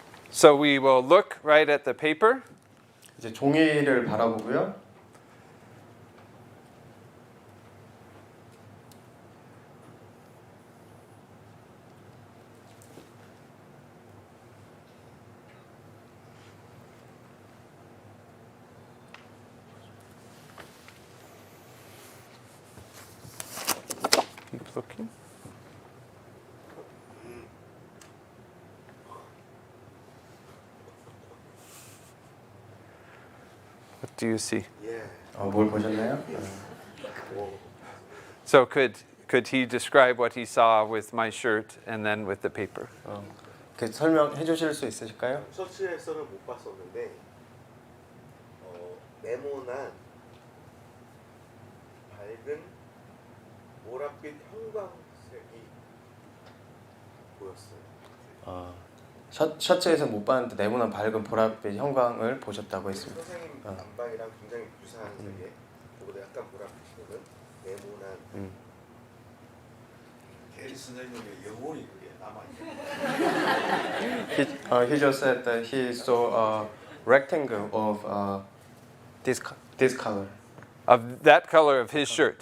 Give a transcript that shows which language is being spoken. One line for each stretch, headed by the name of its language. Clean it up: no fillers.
English: So we will look right at the paper.
Korean: 이제 종이를 바라보고요.
English: looking. What do you see?
Korean: 뭘 보셨나요?
English: So could he describe what he saw with my shirt and then with the paper?
Korean: 설명해 주실 수 있으실까요? 셔츠에서는 못 봤었는데 네모난 밝은 보랏빛 형광색이 보였어요. 셔츠에서 못 봤는데 네모난 밝은 보랏빛 형광을 보셨다고 했습니다. 선생님 안방이랑 굉장히 유사한 색에 그보다 약간 보랏빛이 도는 네모난 게리 선생님의 영혼이 그게 남아있는
English: He just said that he saw a rectangle of this color. Of that color of his shirt.